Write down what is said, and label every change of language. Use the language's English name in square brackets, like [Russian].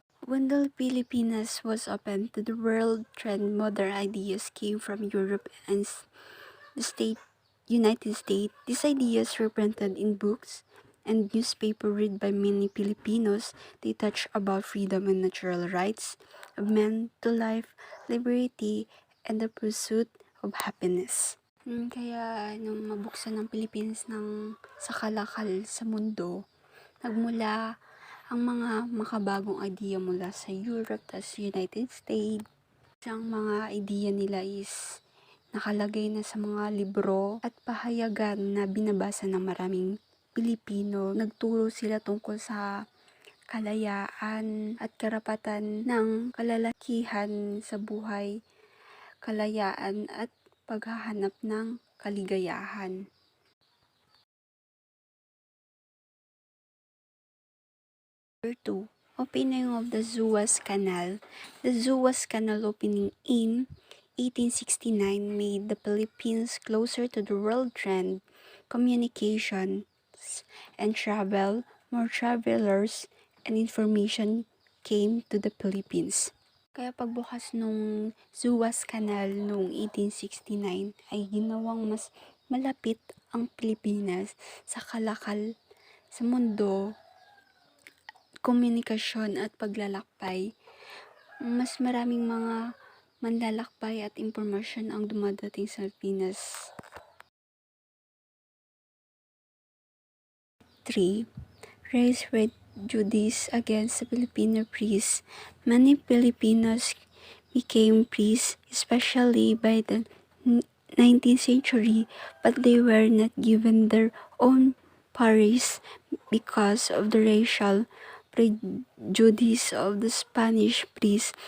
[English] When the Philippines was open to the world, trend modern ideas came from Europe and the United States. These ideas were printed in books and newspaper read by many Filipinos. They touch about freedom and natural rights of men to life, liberty, and the pursuit of happiness. [Filipino] Kaya nung mabuksan ng Philippines sa kalakal sa mundo, nagmula ang mga makabagong idea mula sa Europe at United States. Ang mga idea nila is nakalagay na sa mga libro at pahayagan na binabasa ng maraming Pilipino. Nagturo sila tungkol sa kalayaan at karapatan ng kalalakihan sa buhay, kalayaan at paghahanap ng kaligayahan. [English] Number 2. Opening of the Suez Canal. The Suez Canal opening in 1869 made the Philippines closer to the world trade, communications, and travel. More travelers and information came to the Philippines. [Filipino] Kaya pagbukas nung Suez Canal noong 1869 ay ginawang mas malapit ang Pilipinas sa kalakal sa mundo, komunikasyon at paglalakbay. Mas maraming mga manlalakbay at impormasyon ang dumadating sa Pilipinas. [English] 3. Race prejudice against the Filipino priests. Many Filipinos became priests, especially by the 19th century, but they were not given their own parish because of the racial prejudice of the Spanish priests.